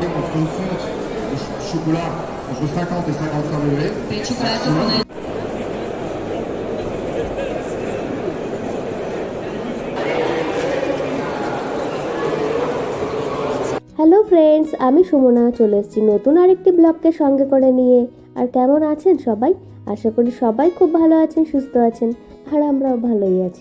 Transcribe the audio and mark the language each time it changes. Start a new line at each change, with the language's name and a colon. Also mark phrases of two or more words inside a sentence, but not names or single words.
French: entre une fonte de chocolat entre 50 et 55 degrés.
Italian: Per il cioccolato fonde.
English: Hello friends,
Bangla: আমি সুমনা চলে এসেছি নতুন আরেকটি ব্লগকে সঙ্গে করে নিয়ে। আর কেমন আছেন সবাই? আশা করি সবাই খুব ভালো আছেন, সুস্থ আছেন, আর আমরাও ভালোই আছি।